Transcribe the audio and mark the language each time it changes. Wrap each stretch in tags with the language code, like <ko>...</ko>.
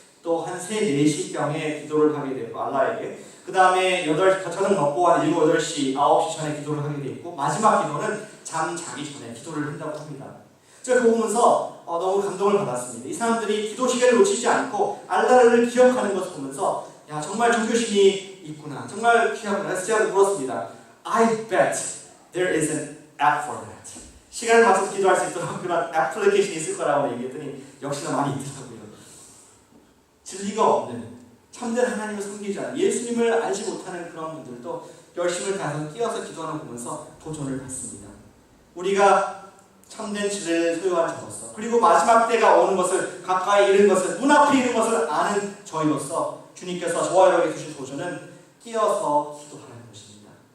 <ko>또 한 3, 4시경에 기도를 하게 되고 알라에게. 그 다음에 저녁 먹고 한 7, 8시, 9시 전에 기도를 하게 되어 있고 마지막 기도는 잠 자기 전에 기도를 한다고 합니다. 제가 그거 보면서 너무 감동을 받았습니다. 이 사람들이 기도 시간을 놓치지 않고 알라를 기억하는 것을 보면서 야 정말 종교심이 있구나. 정말 귀하구나. 그래서 제가 물었습니다.</ko> <en>I bet there is an app for that.</en> <ko>시간을 맞춰서 기도할 수 있도록 그런 애플리케이션이 있을 거라고 얘기했더니 역시나 많이 있더라고요. 진리가 없는 참된 하나님을 섬기지 않는 예수님을 알지 못하는 그런 분들도 열심을 다해서 끼어서 기도하는 거 보면서 도전을 받습니다. 우리가 참된 진리를 소유한 자로서 그리고 마지막 때가 오는 것을 가까이 이른 것을 눈앞에 있는 것을 아는 저희로서 주님께서 저와 여러분에게 주신 도전은 끼어서 기도하는 것입니다.</ko>